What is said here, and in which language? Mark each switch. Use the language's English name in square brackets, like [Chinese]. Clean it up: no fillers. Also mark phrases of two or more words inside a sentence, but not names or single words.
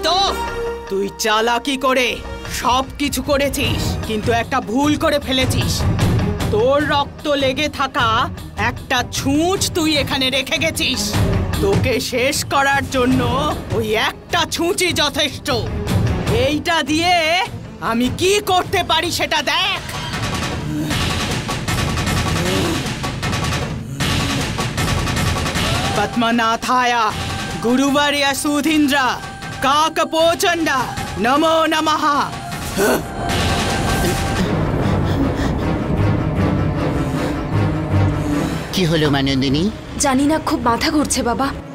[Bangla] তো তুই চালাকি করে সবকিছু করেছিস, কিন্তু একটা ভুল করে ফেলেছিস। তোর রক্ত লেগে থাকা একটা ছুঁচ তুই এখানে রেখে গেছিস। তোকে শেষ করার জন্য ওই একটা ছুঁচই যথেষ্ট। এইটা দিয়ে আমি কি করতে পারি সেটা দেখ। [Sanskrit] पद्मनाथाय गुरुवर्य सुधीन्द्र काकपोचंड नमो नमः। [Bangla] কি হলো মা নন্দিনী? জানি না, খুব মাথা ঘুরছে বাবা।